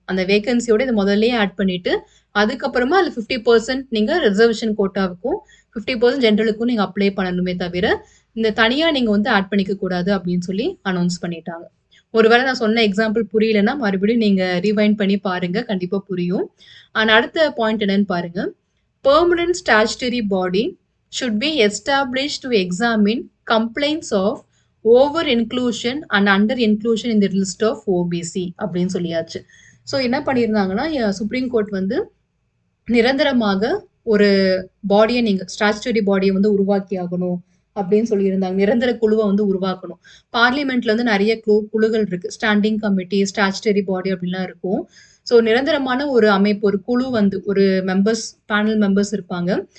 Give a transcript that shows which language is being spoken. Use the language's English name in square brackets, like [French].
[Tamil] அந்த வேகன்சியோட இத முதல்லயே ஆட் பண்ணிட்டு, அதுக்கப்புறமா அதுல 50% நீங்க ரிசர்வேஷன் கோட்டாவுக்கும், 50% ஜெனரலுக்கும் நீங்க அப்ளை பண்ணணுமே தவிர, இந்த தனியா நீங்க வந்து ஆட் பண்ணிக்க கூடாது அப்படின்னு சொல்லி அனௌன்ஸ் பண்ணிட்டாங்க. ஒருவேளை நான் சொன்ன எக்ஸாம்பிள் புரியலன்னா, மறுபடியும் நீங்க ரிவைண்ட் பண்ணி பாருங்க. கண்டிப்பா புரியும். அண்ட் அடுத்த பாயிண்ட் என்னன்னு பாருங்க. [English] permanent statutory body should be established to examine complaints of over inclusion and under inclusion in the list of OBC [Tamil] அப்படின்னு சொல்லியாச்சு. ஸோ என்ன பண்ணியிருந்தாங்கன்னா, சுப்ரீம் கோர்ட் வந்து நிரந்தரமாக ஒரு பாடிய நீங்க ஸ்டாச்சுட்டரி பாடிய வந்து உருவாக்கி ஆகணும் அப்படின்னு சொல்லியிருந்தாங்க. நிரந்தர குழுவ வந்து உருவாக்கணும். பார்லிமெண்ட்ல வந்து நெறைய குழுக்கள் இருக்கு. ஸ்டாண்டிங் கமிட்டி, ஸ்டாச்சுட்டரி பாடி அப்படிலாம் இருக்கும். ஸோ நிரந்தரமான ஒரு அமைப்பு, ஒரு குழு வந்து ஒரு பேனல் மெம்பர்ஸ் இருப்பாங்க.